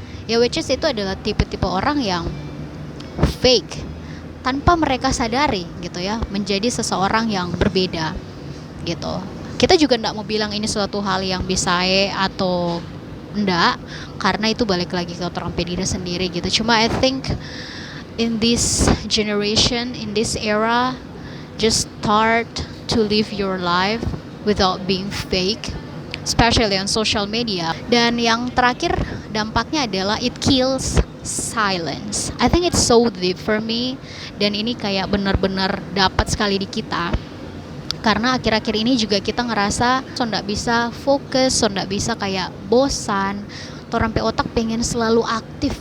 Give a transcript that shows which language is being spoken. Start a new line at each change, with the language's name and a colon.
Indonesian: Ya which is itu adalah tipe-tipe orang yang fake tanpa mereka sadari gitu ya, menjadi seseorang yang berbeda gitu. Kita juga enggak mau bilang ini suatu hal yang bisa atau enggak, karena itu balik lagi ke orang diri sendiri gitu.
English: Cuma I think in this generation, in this era, just start to live your life without being fake, especially on social media.
Indonesian: Dan yang terakhir dampaknya adalah
English: it kills silence. I think it's so deep for me,
Indonesian: dan ini kayak benar-benar dapat sekali di kita. Karena akhir-akhir ini juga kita ngerasa nggak bisa fokus, nggak bisa kayak bosan, sampai otak pengen selalu aktif.